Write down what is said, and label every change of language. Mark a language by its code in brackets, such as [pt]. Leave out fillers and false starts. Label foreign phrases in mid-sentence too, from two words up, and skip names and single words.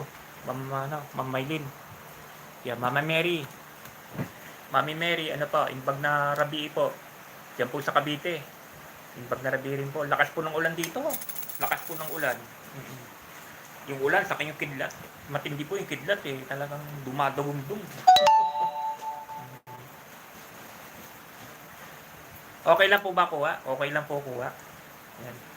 [tl] Ma'am Maylin. Yeah, Mama Mary. Mami Mary, ano po, [ilo] imbag na rabi po. [tl] Diyan po sa Cavite. [ilo] Imbag na rabi rin po. [tl] Lakas po ng ulan dito. Lakas po ng ulan. Yung ulan sa kanyang kidlat. Matindi po yung kidlat eh. Talagang dumadagundong. Okay lang po ba kuha? Okay lang po kuha. Yan.